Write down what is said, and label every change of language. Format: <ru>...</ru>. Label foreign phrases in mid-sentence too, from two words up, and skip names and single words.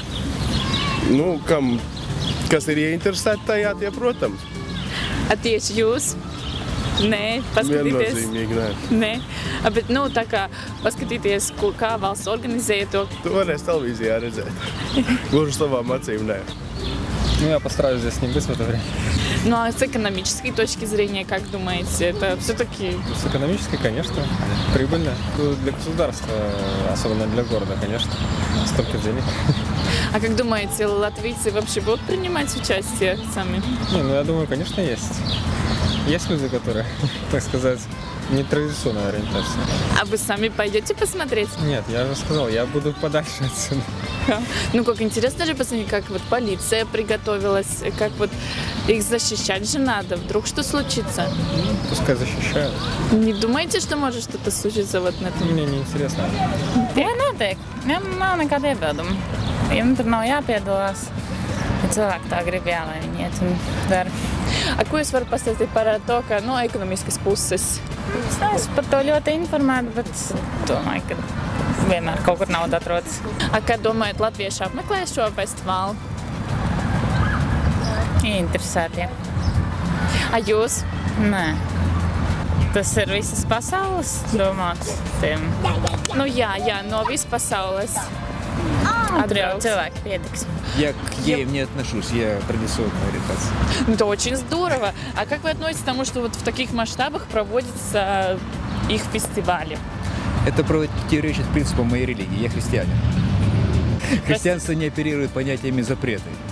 <lv>Kas ir ieinteresēti tajā, tie, protams. Tieši jūs? Nē, paskatīties. Viennozīmīgi, nē. Bet, tā kā paskatīties, kā valsts organizēja to. Tu varēsi televīzijā redzēt. Gluži savām acīm, nē.</lv> <ru>Я постараюсь здесь не быть в это время. А с экономической точки зрения, как думаете, это все-таки... С экономической, конечно, прибыльно. Для государства, особенно для города, конечно, столько денег. А как думаете, латвийцы вообще будут принимать участие сами? Я думаю, конечно, есть. Есть люди, которые, так сказать, нетрадиционная ориентация. А вы сами пойдете посмотреть? Нет, я же сказал, я буду подальше отсюда. Как интересно же посмотреть, как полиция приготовилась, как их защищать же надо, вдруг что случится? Пускай защищают. Не думаете, что может что-то случиться на этом? Мне не интересно.</ru> <lv>Notiek. Nav nekāda iebilduma. Tur nav jāpiedalās. Cilvēki tā grib, lai viņi iet un dara. Ko jūs varat pastāstīt par to, ka no ekonomiskas puses? Es neesmu par to ļoti informēta, bet domāju, ka vienmēr kaut kur nauda atrodas. Kā domājat, latvieši apmeklēs šo festivālu? Interesēti. Jūs? Nē. Tas ir visas pasaules domāts tiem. Jā, no visas pasaules. Tur jau cilvēki pietiks.</lv> <ru>Я к геям не отношусь, я традиционная ориентация. Это очень здорово. А как вы относитесь к тому, что в таких масштабах проводятся их фестивали? Это противоречит принципам моей религии. Я христианин. Христианство не оперирует понятиями запрета.</ru>